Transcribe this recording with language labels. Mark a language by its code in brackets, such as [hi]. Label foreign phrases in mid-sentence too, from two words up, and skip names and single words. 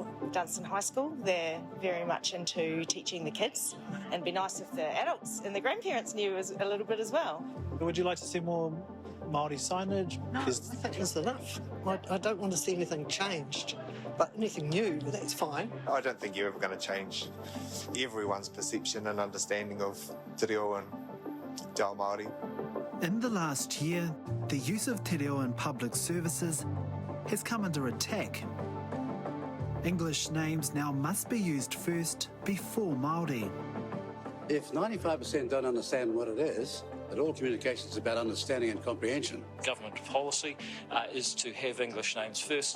[en] Dunstan High School, they're very much into teaching the kids, and it'd be nice if the adults and the grandparents knew a little bit as well. Would you like to see more Māori signage? No, I think it's enough. I don't want to see anything changed, but anything new, that's fine. I don't think you're ever going to change everyone's perception and understanding of [mi] te reo [en] and [mi] te ao Māori. [en] In the last year, the use of [mi] te reo [en] in public services has come under attack. English names now must be used first before Māori. If 95% don't understand what it is, that all communication is about understanding and comprehension. Government policy is to have English names first.